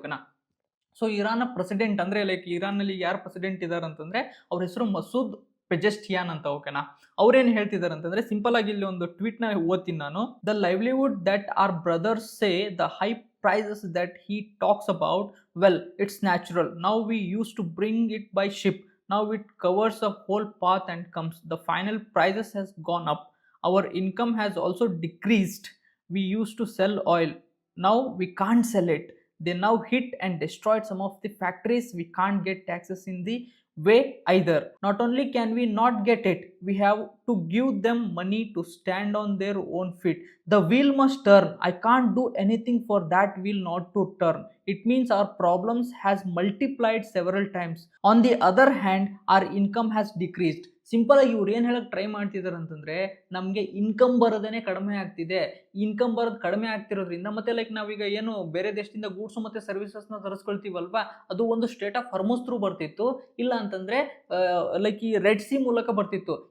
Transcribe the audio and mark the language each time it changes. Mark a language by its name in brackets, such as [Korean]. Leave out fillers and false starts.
[Kannada] ಓಕೆನಾ, so Iran president ಅಂದ್ರೆ like Iran ನಲ್ಲಿ ಯಾರು ಪ್ರೆಸಿಡೆಂಟ್ ಇದಾರೆ ಅಂತಂದ್ರೆ ಅವ್ರ ಹೆಸರು ಮಸೂದ್ ಪೆಜೆಸ್ಟಿಯಾನ್ ಅಂತ. ಓಕೆನಾ, ಅವ್ರೇನ್ ಹೇಳ್ತಿದಾರೆ ಅಂತಂದ್ರೆ, ಸಿಂಪಲ್ ಆಗಿ ಇಲ್ಲಿ ಒಂದು ಟ್ವೀಟ್ ನ ಓದ್ತೀನಿ ನಾನು. [English] The livelihood that our brothers say the high prices that he talks about, well, it's natural. Now we used to bring it by ship. Now it covers a whole path and comes. The final prices has gone up. Our income has also decreased. We used to sell oil. Now we can't sell it. They now hit and destroyed some of the factories. We can't get taxes in the way either. Not only can we not get it, we have to give them money to stand on their own feet. The wheel must turn. I can't do anything for that wheel not to turn. It means our problems has multiplied several times. On the other hand, our income has decreased. [Kannada] Simple ಆಗಿ ಇವ್ರು ಏನು ಹೇಳಕ್ try ಮಾಡ್ತಿದ್ದಾರೆ ಅಂತಂದ್ರೆ, ನಮಗೆ income ಬರೋದೇನೆ ಕಡಿಮೆ ಆಗ್ತಿದೆ. Income ಬರೋದು ಕಡಿಮೆ ಆಗ್ತಿರೋದ್ರಿಂದ ಮತ್ತೆ ಲೈಕ್ ನಾವೀಗ ಏನು ಬೇರೆ ದೇಶದಿಂದ ಗೂಡ್ಸ್ ಮತ್ತೆ ಸರ್ವಿಸಸ್ನ ತರಿಸ್ಕೊಳ್ತೀವಲ್ವಾ, ಅದು ಒಂದು ಸ್ಟೇಟ್ ಆಫ್ ಹಾರ್ಮುಜ್ ಥ್ರೂ ಬರ್ತಿತ್ತು, ಇಲ್ಲ ಅಂತಂದ್ರೆ ಲೈಕ್ ಈ ರೆಡ್ ಸಿ ಮೂಲಕ ಬರ್ತಿತ್ತು.